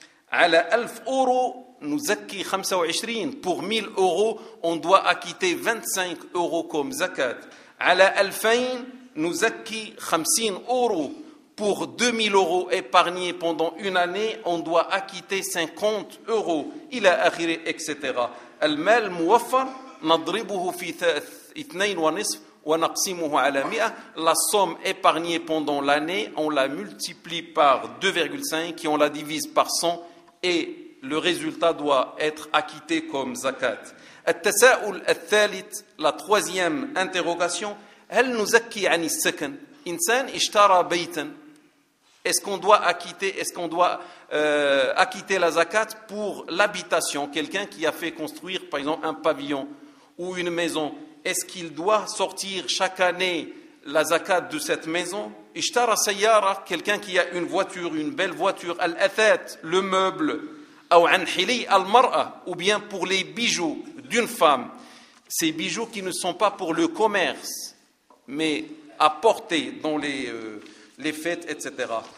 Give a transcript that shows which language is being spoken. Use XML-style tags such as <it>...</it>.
<ar>Ala 1000 euro nuzakki 25,</ar> <fr>pour 1000 euros on doit acquitter 25 euros comme zakat.</fr> <ar>Ala 2000 nuzakki 50 euros,</ar> <fr>pour 2000 euros épargnés pendant une année, on doit acquitter 50 euros. Il a acquis, etc.</fr> <ar>المال موفر نضربه في 2.5 ونقسمه على 100.</ar> <fr>La somme épargnée pendant l'année, on la multiplie par 2,5 et on la divise par 100, et le résultat doit être acquitté comme zakat.</fr> <ar>التساؤل الثالث,</ar> <fr>la troisième interrogation,</fr> <ar>هل نزكي عن السكن؟ إنسان اشترى بيتاً.</ar> <fr>Est-ce qu'on doit acquitter la zakat pour l'habitation, quelqu'un qui a fait construire par exemple un pavillon ou une maison, est-ce qu'il doit sortir chaque année la zakat de cette maison ?</fr> <ar>Ishtara sayyara,</ar> <fr>quelqu'un qui a une voiture, une belle voiture,</fr> <ar>al-athat,</ar> <fr>le meuble, ou</fr> <ar>an hili al-mar'a,</ar> <fr>ou bien pour les bijoux d'une femme, ces bijoux qui ne sont pas pour le commerce, mais à porter dans les fêtes, etc.</fr>